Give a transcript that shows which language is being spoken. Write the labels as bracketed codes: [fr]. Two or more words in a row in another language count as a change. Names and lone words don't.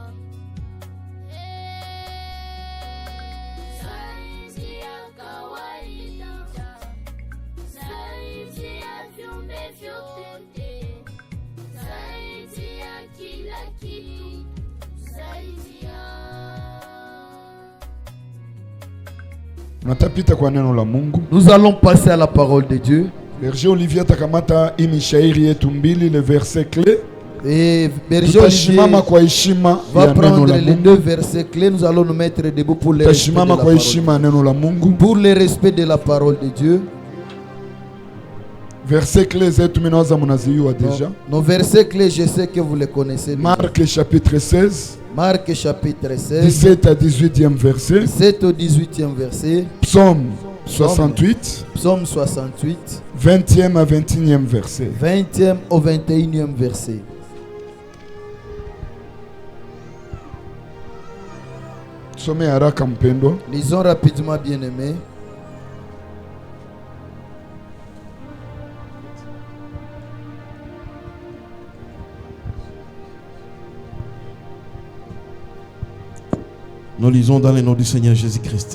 [sw] Saidia kawaida, saidia viumbe vyote, saidia kila kitu, saidia. Natapita kwa neno la Mungu. [fr] Nous allons passer à la parole de Dieu. [sw] Berger Olivier takamata imishairi yetu mbili, [fr] le verset clé. Et Berger Olivier va prendre les deux versets clés. Nous allons nous mettre debout pour le respect de la parole de Dieu. Versets clés [sw] zetu minawaza munaziwa déjà. [fr] Nos versets clés, je sais que vous les connaissez. Marc chapitre 16. Marc chapitre 16. 17 à 18e verset. 17 au 18e verset. Psaume 68. Psaume 68. 20e à 21e verset. 20e au 21e verset. [sw] Sommet haraka mpendwa. [fr] Lisons rapidement, bien-aimés. Nous lisons dans le nom du Seigneur Jésus-Christ.